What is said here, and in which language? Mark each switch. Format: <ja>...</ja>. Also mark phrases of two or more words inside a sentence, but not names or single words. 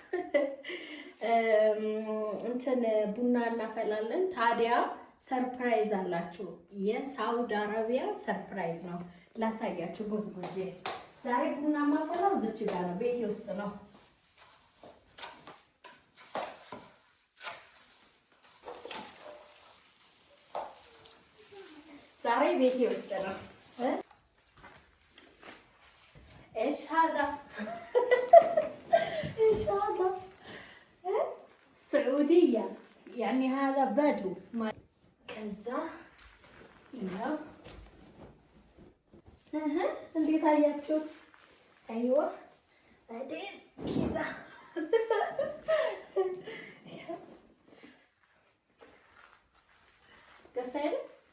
<am>እንትን ቡና እናፈላለን። ታዲያ ሰርፕራይዝ አላችሁ። የሳውዲ አረቢያ ሰርፕራይዝ ነው። ላሳያችሁ ጎዝጉዤ። ዛሬ ቡና ማፈላው እዚች ጋር ነው፣ ቤቴ ውስጥ ነው። ዛሬ ቤቴ ውስጥ ነው።</am> <ar>ايش هذا ايش هذا سعودية يعني هذا بدو كذا يا</ar> <am>እንዴት አያችሁት?</am> <ar>አይዋ بعدين كذا</ar> <am>ደስ አይልም?</am>